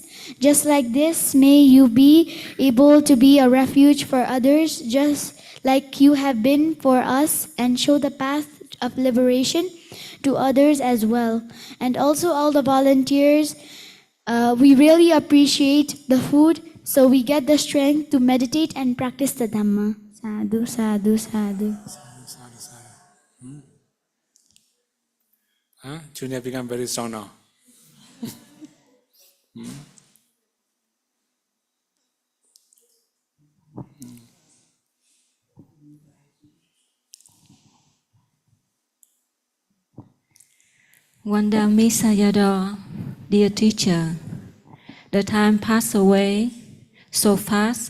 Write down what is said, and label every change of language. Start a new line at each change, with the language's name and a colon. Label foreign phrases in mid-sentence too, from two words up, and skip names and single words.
English: Just like this, may you be able to be a refuge for others, just like you have been for us, and show the path of liberation to others as well. And also all the volunteers, we really appreciate the food, so we get the strength to meditate and practice the Dhamma.
Pali: Sadhu, sadhu, sadhu.
English: Junior become very strong now. Vandami Sayadaw, dear teacher, the time passed away so fast.